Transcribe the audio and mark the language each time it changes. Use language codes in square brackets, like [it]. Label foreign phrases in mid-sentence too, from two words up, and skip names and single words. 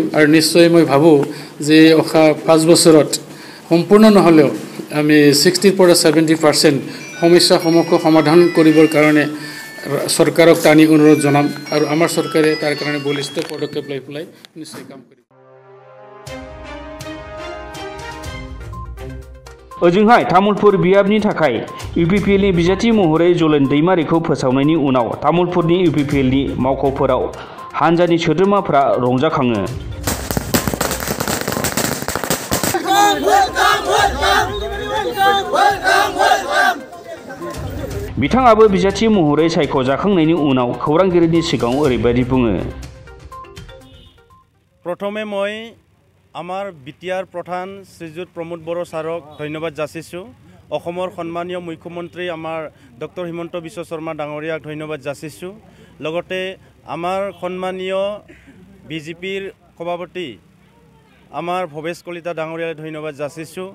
[as] আৰু নিশ্চয় মই ভাবোঁ যে অহা 5 বছৰত সম্পূৰ্ণ নহ'লেও আমি 60% পৰা 70% সমস্যাসমূহক সমাধান কৰিবৰ কাৰণে চৰকাৰক টানি অনুৰোধ জনাম আৰু আমাৰ চৰকাৰে তাৰ কাৰণে বলিষ্ঠ পদক্ষেপ লৈ পেলাই নিশ্চয় কাম কৰিব। [brx] ओजोंहाय तामुलपुर बियाबनि थाखाय इउपिपिएलनि बिजाथि महरै जलेन दैमारिखौ फोसावनायनि उनाव तामुलपुरनि इउपिपिएलनि मावख'फोराव हान्जानि सोद्रोमाफ्रा रंजाखाङो। बिथाङाबो बिजाथि महरै सायख'जाखांनायनि उनाव खौरांगिरिनि सिगाङाव ओरैबायदि बुङो। [as] प्रथमे মই আমাৰ বিটিআৰ প্ৰধান শ্ৰীযুত প্ৰমোদ বড়ো ছাৰক ধন্যবাদ যাচিছোঁ। অসমৰ সন্মানীয় মুখ্যমন্ত্ৰী আমাৰ ডক্টৰ হিমন্ত বিশ্ব শৰ্মা ডাঙৰীয়াক ধন্যবাদ যাচিছোঁ। লগতে আমাৰ সন্মানীয় বিজেপিৰ সভাপতি আমাৰ ভৱেশ কলিতা ডাঙৰীয়াক ধন্যবাদ যাচিছোঁ।